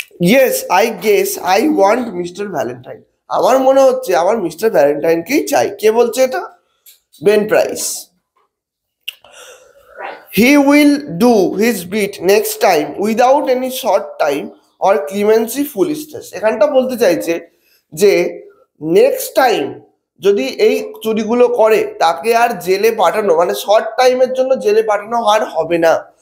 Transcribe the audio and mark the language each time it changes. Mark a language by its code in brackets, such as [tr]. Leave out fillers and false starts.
[en] yes, I guess I want mister Valentine, [bn] আমার মনে হচ্ছে আমার মিস্টার ভ্যালেন্টাইনকেই চাই। কে বলছে এটা? Ben price. [en] He will do his bit next time without any short time or clemency foolishness. [bn] এখানটা বলতে চাইছে যে নেক্সট টাইম যদি এই চুরিগুলো করে, তাকে আর জেলে পাঠানো, মানে শর্ট টাইমের জন্য জেলে পাঠানো আর হবে না।